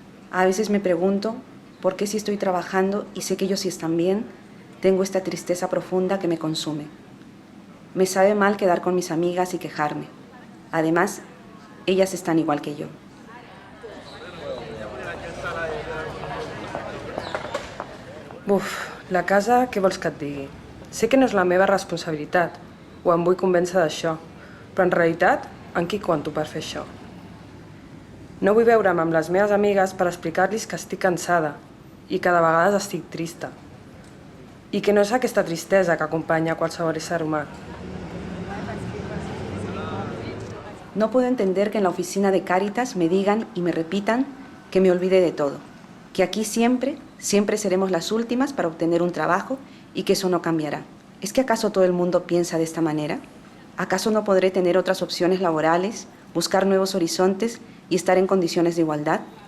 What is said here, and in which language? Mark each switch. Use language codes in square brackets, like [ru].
[es] A veces me pregunto por qué si estoy trabajando y sé que ellos sí están bien, tengo esta tristeza profunda que me consume. Me sabe mal quedar con mis amigas y quejarme. Además, ellas están igual que yo. [ca] Buf, la casa, què vols que et digui? Sé que no és la meva responsabilitat, o em vull convèncer d'això, però en realitat, en qui compto per fer això? No vull veure'm amb les meves amigues per explicar-los que estic cansada i que de vegades estic trista. I que no és aquesta tristesa que acompanya qualsevol ésser humà. [es] No puedo entender que en la oficina de Cáritas me digan y me repitan que me olvide de todo, que aquí siempre seremos las últimas para obtener un trabajo y que eso no cambiará. ¿Es que acaso todo el mundo piensa de esta manera? ¿Acaso no podré tener otras opciones laborales, buscar nuevos horizontes y estar en condiciones de igualdad?